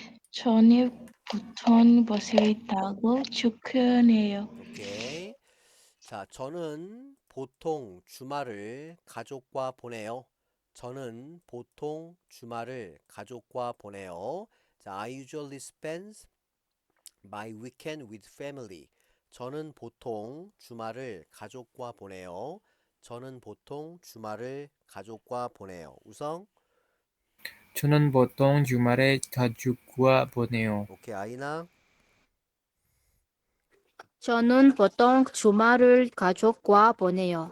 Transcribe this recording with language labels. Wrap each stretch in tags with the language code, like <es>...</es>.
<ko>저는 보통 버스를 타고 출근해요. 오케이. 자, 저는 보통 주말을 가족과 보내요. 저는 보통 주말을 가족과 보내요.</ko> <en>자, I usually spend my weekend with family.</en> <ko>저는 보통 주말을 가족과 보내요. 저는 보통 주말을 가족과 보내요. 우성. 저는 보통 주말에 가족과 보내요. 오케이. 아이나. 저는 보통 주말을 가족과 보내요.</ko>